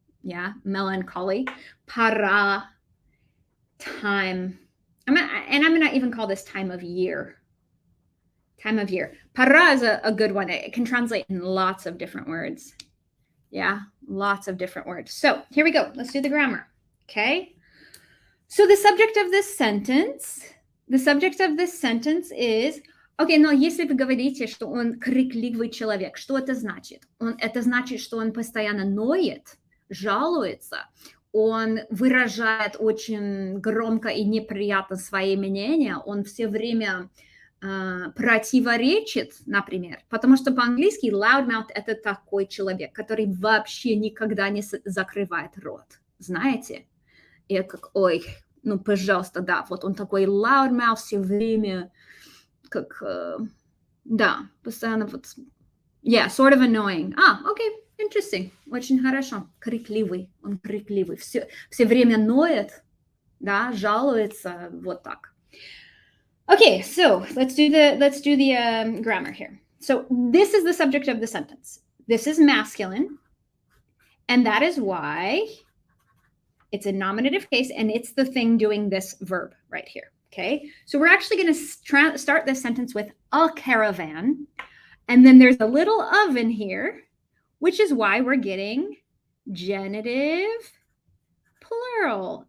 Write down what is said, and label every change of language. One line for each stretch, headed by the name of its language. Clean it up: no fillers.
English: Yeah, melancholy. Para, time. I'm gonna even call this time of year. Time of year. Para is a good one. It can translate in lots of different words. Yeah, lots of different words. So here we go. Let's do the grammar. Okay. So the subject of this sentence is, okay,
Russian: но если вы говорите, что он крикливый человек, что это значит? Это значит, что он постоянно ноет, жалуется, он выражает очень громко и неприятно свои мнения, он все время противоречит, например, потому что по-английски loudmouth – это такой человек, который вообще никогда не закрывает рот, знаете? Я как, ой, ну, пожалуйста, да, вот он такой loudmouth все время, как, да, постоянно вот, yeah, sort of annoying.
English: Okay, interesting,
Russian: очень хорошо, крикливый, он крикливый, все время ноет, да, жалуется, вот так.
English: Okay, so let's do the grammar here. So this is the subject of the sentence. This is masculine, and that is why it's a nominative case, and it's the thing doing this verb right here, okay? So we're actually going to start this sentence with a caravan, and then there's a little of in here, which is why we're getting genitive plural.